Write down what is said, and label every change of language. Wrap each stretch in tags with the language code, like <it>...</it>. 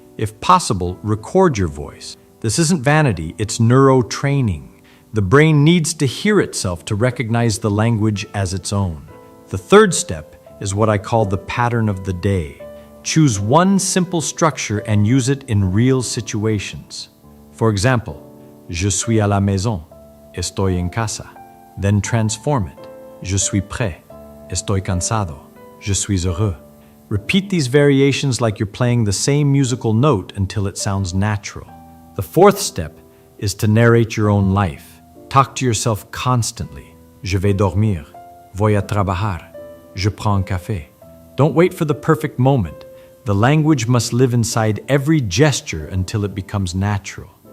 <en>If possible, record your voice. This isn't vanity, it's neurotraining. The brain needs to hear itself to recognize the language as its own. The third step is what I call the pattern of the day. Choose one simple structure and use it in real situations. For example,</en> <fr>je suis à la maison,</fr> <es>estoy en casa.</es> <en>Then transform it.</en> <fr>Je suis prêt,</fr> <es>estoy cansado,</es> <fr>je suis heureux.</fr> <en>Repeat these variations like you're playing the same musical note until it sounds natural. The fourth step is to narrate your own life. Talk to yourself constantly.</en> <fr>Je vais dormir,</fr> <es>voy a trabajar,</es> <fr>je prends un café.</fr> <en>Don't wait for the perfect moment. The language must live inside every gesture until it becomes natural.</en>